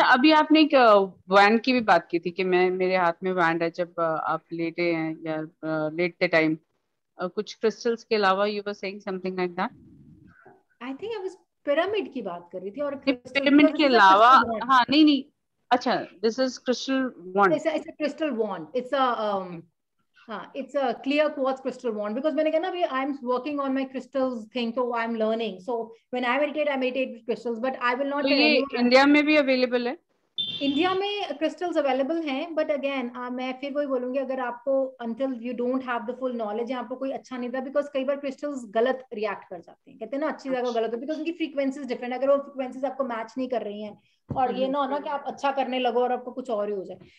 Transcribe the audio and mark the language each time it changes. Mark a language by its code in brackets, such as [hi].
[hi] अच्छा, अभी आपने एक वैंड की भी बात की थी कि मेरे हाथ में वैंड है जब आप लेटे हैं या लेटते टाइम, कुछ क्रिस्टल्स के अलावा [en] You were saying something like that. I think I was [hi] pyramid की बात कर रही थी, और पिरामिड के अलावा, हाँ नहीं, अच्छा, [en] this is crystal wand, it's a crystal wand, it's a clear quartz crystal wand, because [hi] मैंने कहा ना [en] I'm working on my crystals thing, so I'm learning, so when I meditate with crystals, but I will not tell anyone. [hi] India में भी available है? India में crystals available हैं, but again मैं फिर वही बोलूंगी, अगर आपको [en] until you don't have the full knowledge, [hi] आपको कोई अच्छा नहीं था, बिकॉज कई बार क्रिस्टल्स गलत रिएक्ट कर जाते हैं, कहते हैं ना अच्छी जगह गलत हो, बिकॉज उनकी फ्रीक्वेंसीज डिफरेंट, अगर वो फ्रीक्वेंसीज आपको मैच नहीं कर रही हैं, और ये ना हो ना कि आप अच्छा करने लगो और आपको कुछ और ही हो जाए।